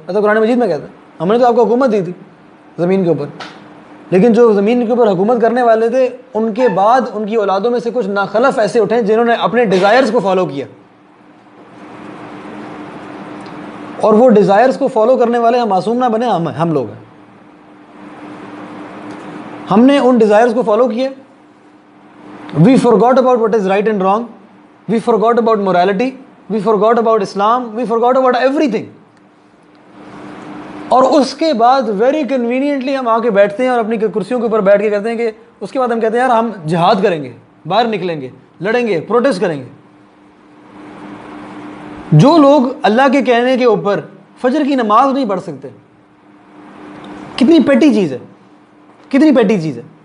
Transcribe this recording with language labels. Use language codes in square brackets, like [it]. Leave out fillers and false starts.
[ur] اللہ قرآن مجید میں کہتا ہے ہم نے تو آپ کو حکومت دی تھی زمین کے اوپر, لیکن جو زمین کے اوپر حکومت کرنے والے تھے ان کے بعد ان کی اولادوں میں سے کچھ ناخلف ایسے اٹھے جنہوں نے اپنے ڈیزائرز کو فالو کیا, اور وہ ڈیزائرز کو فالو کرنے والے ہم معصوم نہ بنے, ہم لوگ ہیں. ہم نے ان ڈیزائرز کو فالو کیے. [en] We forgot about what is right and wrong. We forgot about morality. We forgot about Islam. We forgot about everything. [ur] اور اس کے بعد [en] very conveniently [ur] ہم آ کے بیٹھتے ہیں اور اپنی کرسیوں کے اوپر بیٹھ کے کہتے ہیں کہ اس کے بعد ہم کہتے ہیں یار ہم جہاد کریں گے, باہر نکلیں گے, لڑیں گے, پروٹیسٹ کریں گے. جو لوگ اللہ کے کہنے کے اوپر فجر کی نماز نہیں پڑھ سکتے, کتنی پیٹی چیز ہے, کتنی پیٹی چیز ہے.